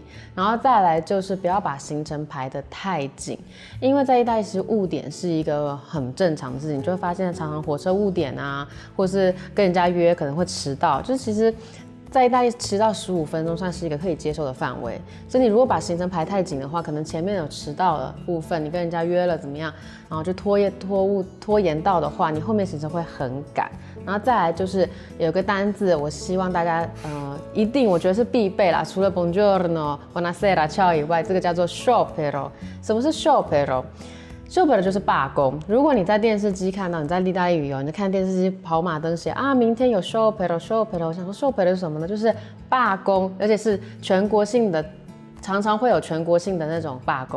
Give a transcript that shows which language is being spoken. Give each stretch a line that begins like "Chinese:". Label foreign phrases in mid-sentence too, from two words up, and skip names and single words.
Chinese: 然后再来就是不要把行程排得太紧，因为在意大利其实误点是一个很正常的事情，你就会发现常常火车误点啊，或是跟人家约可能会迟到，就是其实在意大利迟到15分钟算是一个可以接受的范围，所以你如果把行程排太紧的话，可能前面有迟到的部分，你跟人家约了怎么样，然后就拖延到的话，你后面行程会很赶。然后再来就是有个单字，我希望大家一定我觉得是必备啦，除了
Italian: buongiorno、buonasera、ciao
Chinese: 以外，这个叫做 sciopero。什么是 sciopero？sciopero 就是罢工。如果你在电视机看到，你在意大利旅游，你就看电视机跑马灯写啊，明天有 sciopero， 我想说 sciopero 是什么呢？就是罢工，而且是全国性的，常常会有全国性的那种罢工。